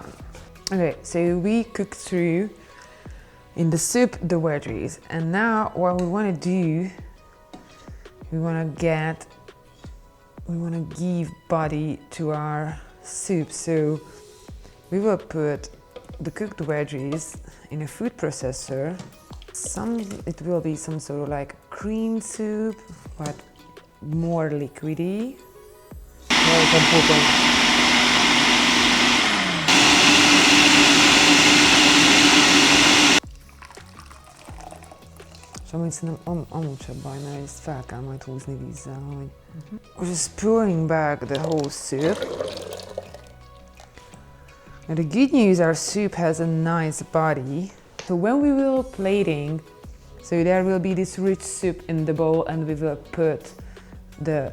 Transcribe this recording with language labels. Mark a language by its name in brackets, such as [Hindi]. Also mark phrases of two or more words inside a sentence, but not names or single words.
[English] Okay, so we cooked through in the soup the veggies, and now what we want to do, we want to give body to our soup. So we will put the cooked veggies in a food processor. It will be some sort of like cream soup, but more liquidy. [Hungarian] És amúgy szerintem amúgy sem baj, mert ezt fel kell majd húzni vízzel, hogy... [English] We're just pouring back the whole soup. Now the good news, our soup has a nice body. So when we will plating, so there will be this rich soup in the bowl, and we will put the